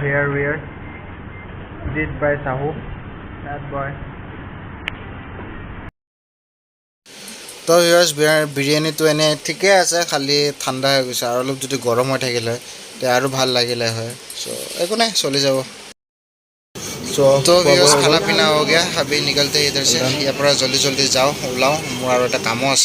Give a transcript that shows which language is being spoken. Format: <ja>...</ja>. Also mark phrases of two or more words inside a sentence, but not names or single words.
<en>underwear. Did by Sahu. That boy.</en> <as>তো ভিউয়াৰ্ছ বিৰিয়ানীটো এনে ঠিকে আছে, খালি ঠাণ্ডা হৈ গৈছে, আৰু অলপ যদি গৰম হৈ থাকিলে তেতিয়া আৰু ভাল লাগিলে হয়। চ' একো নাই, চলি যাব। তো ভিউয়াৰ্ছ</as> <hi>खाना पीना हो गया, अभी निकलते इधर से,</hi> <as>ইয়াৰ পৰা জল্দি জল্দি যাওঁ, ওলাওঁ, মোৰ আৰু এটা কামো আছে।</as>